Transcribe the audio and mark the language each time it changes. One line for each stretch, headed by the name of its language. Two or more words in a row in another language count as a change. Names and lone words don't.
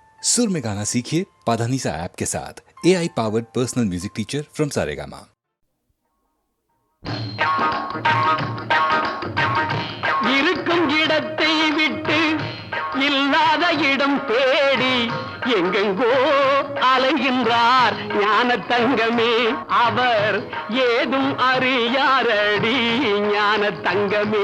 Hindi: सुर में गाना सीखिए पाधानीसा ऐप के साथ।
English: AI powered personal music teacher from
Hindi: सारेगामा।
Tamil: இருக்கும் இடத்தை விட்டு இல்லாத இடம் தேடி எங்கெங்கோ அலைகின்றார் ஞான தங்கமே. அவர் ஏதும் அறியாரடி ஞான தங்கமே.